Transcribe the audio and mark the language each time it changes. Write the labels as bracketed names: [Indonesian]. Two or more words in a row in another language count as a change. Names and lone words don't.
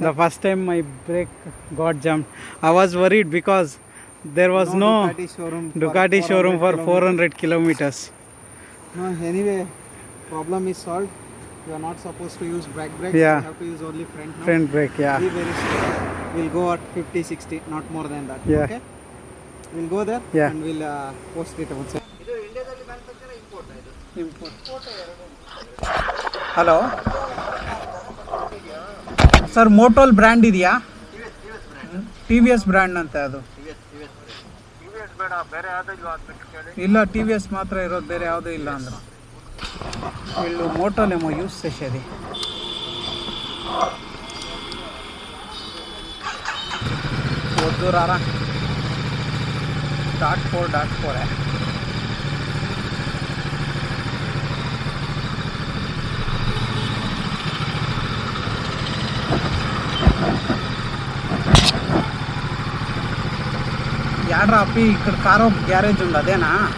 [English] The first time my brake got jammed, I was worried because there was no Ducati showroom for 400 kilometers. No, anyway, problem is solved. You are not supposed to use back brake. Yeah. You have to use only front now. Front brake, yeah. Be very slow. We'll go at 50, 60, not more than that. Yeah. Okay? We'll go there Yeah. and we'll post it outside. hello sir [Kannada] ಮೋಟೋಲ್ ಬ್ರ್ಯಾಂಡ್ ಇದೆಯಾ? ಟಿ ವಿ ಎಸ್ ಬ್ರ್ಯಾಂಡ್ ಅಂತ ಅದು. ಇಲ್ಲ, ಟಿ ವಿ ಎಸ್ ಮಾತ್ರ ಇರೋದು, ಬೇರೆ ಯಾವುದೂ ಇಲ್ಲ ಅಂದ್ರೆ. [Telugu] వీళ్ళు మోటోలేమో యూస్ చేసేది. వద్దు రారా. [English] dot four [Telugu] యాడ్రా అప్పి ఇక్కడ కారు గ్యారేజ్ ఉంది, అదేనా?